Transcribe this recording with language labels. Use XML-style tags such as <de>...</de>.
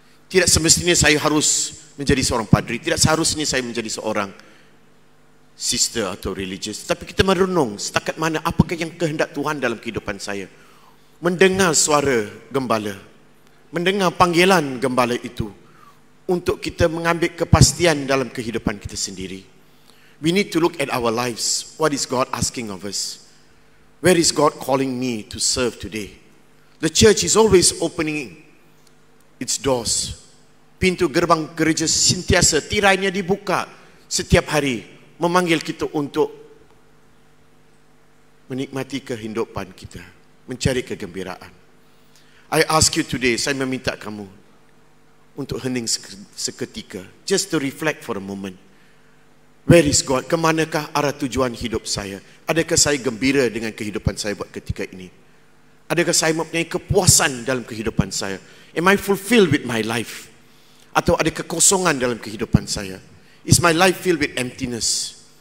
<ms>Tidak semestinya saya harus menjadi seorang padri, tidak seharusnya saya menjadi seorang sister atau religious, tapi kita merenung setakat mana apakah yang kehendak Tuhan dalam kehidupan saya. Mendengar suara gembala, mendengar panggilan gembala itu, untuk kita mengambil kepastian dalam kehidupan kita sendiri.</ms> <en>We need to look at our lives. What is God asking of us? Where is God calling me to serve today? The church is always opening its doors.</en> <ms>Pintu gerbang gereja sentiasa, tirainya dibuka setiap hari, memanggil kita untuk menikmati kehidupan kita, mencari kegembiraan.</ms> <en>I ask you today,</en> <ms>saya meminta kamu untuk hening seketika,</ms> <en>just to reflect for a moment. Where is God?</en> <ms>Kemanakah arah tujuan hidup saya? Adakah saya gembira dengan kehidupan saya buat ketika ini? Adakah saya mempunyai kepuasan dalam kehidupan saya?</ms> <en>Am I fulfilled with my life?</en> <ms>Atau ada kekosongan dalam kehidupan saya?</ms> <en>Is my life filled with emptiness?</en>